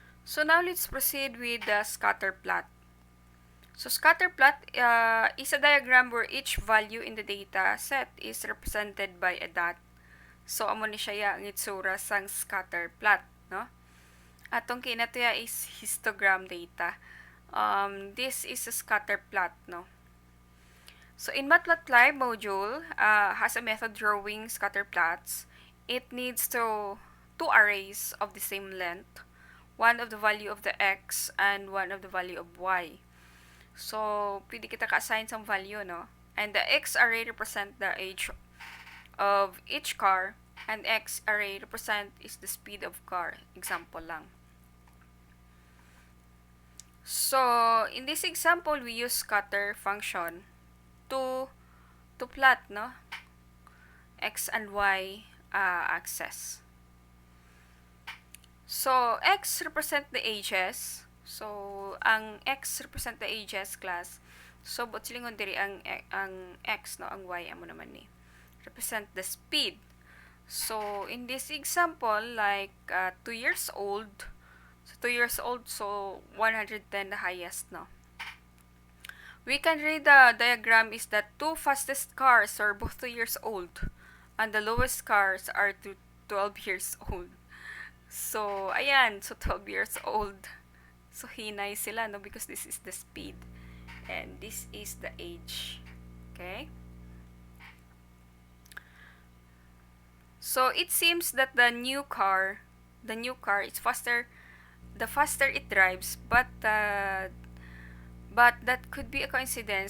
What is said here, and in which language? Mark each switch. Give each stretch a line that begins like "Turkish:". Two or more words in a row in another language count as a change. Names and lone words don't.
English: So now let's proceed with the scatter plot. So scatter plot is a diagram where each value in the data set is represented by a dot.
Hiligaynon: So amo ni siya ang itsura sang scatter plot, no? Atong kinatuya
English: is histogram data. This is a scatter plot, no? So in Matplotlib module has a method drawing scatter plots. It needs two arrays of the same length, one of the value of the x and one of the value of y. So,
Hiligaynon: pwede kita ka-assign
English: some value,
Hiligaynon: no?
English: And the x array represent the age of each car, and x array represent is the speed of car. Example lang. So, in this example, we use scatter function to plot, no? X and y axis. So, x represent the ages. So, ang x represent the ages class.
Hiligaynon: So, but silingon diri ang x, no? Ang y amo naman ni.
English: Represent the speed. So, in this example, like 2 years old. So, 2 years old, so 110 the highest, no? We can read the diagram is that two fastest cars are both 2 years old. And the lowest cars are 12 years old. So, ayan. So, 12 years old. So,
Hiligaynon: hinay sila, no?
English: Because this is the speed. And this is the age. Okay? So, it seems that the new car is faster, the faster it drives, but that could be a coincidence.